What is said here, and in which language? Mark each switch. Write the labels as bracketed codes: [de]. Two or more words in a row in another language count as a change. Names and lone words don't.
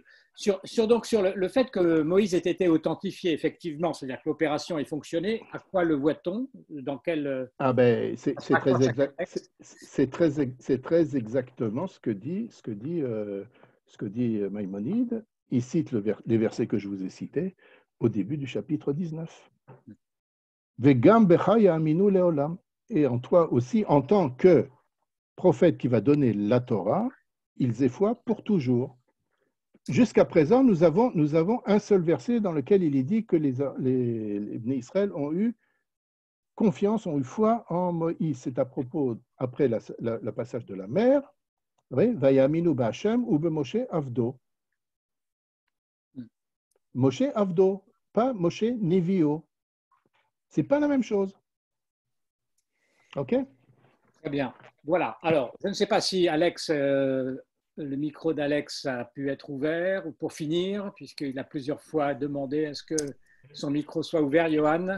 [fr] Sur le fait que Moïse ait été authentifié, effectivement, c'est-à-dire que l'opération ait fonctionné, à quoi le voit-on? Dans quel... c'est très exactement ce que dit Maïmonide. Il cite les versets que je vous ai cités au début du chapitre 19. [he] וגם בך יאמינו לעולם. [fr] Et en toi aussi, en tant que prophète qui va donner la Torah, ils aient foi pour toujours. Jusqu'à présent, nous avons un seul verset dans lequel il est dit que les Bnei Israël ont eu confiance, ont eu foi en Moïse. C'est à propos, après le passage de la mer, [he] ויאמינו בה' ובמשה עבדו. משה עבדו, pas משה נביאו. [fr] C'est pas la même chose. OK? Très bien. Voilà. Alors, je ne sais pas si Alex, le micro d'Alex a pu être ouvert, ou pour finir, puisqu'il a plusieurs fois demandé à ce que son micro soit ouvert, Johan.